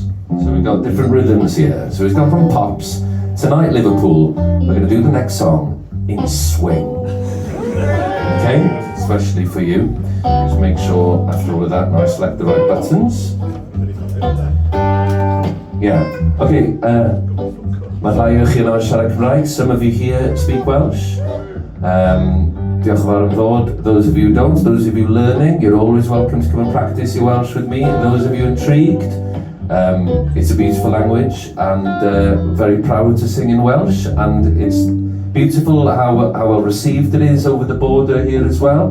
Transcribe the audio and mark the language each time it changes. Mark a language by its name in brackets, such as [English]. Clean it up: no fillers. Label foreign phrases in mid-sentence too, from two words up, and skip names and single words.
[English] So we've got different rhythms here. So it's gone from pops. Tonight, Liverpool, we're going to do the next song in swing. Okay? Especially for you. Just make sure after all of that, now I select the right buttons. Yeah. Okay. [Welsh] Mae rhai o chi yno siarad Cymraeg. [English] Some of you here speak Welsh. [Welsh] Diolch yn fawr am ddod. [English] Those of you who don't, those of you learning, you're always welcome to come and practice your Welsh with me. Those of you intrigued, it's a beautiful language and very proud to sing in Welsh, and it's beautiful how well received it is over the border here as well.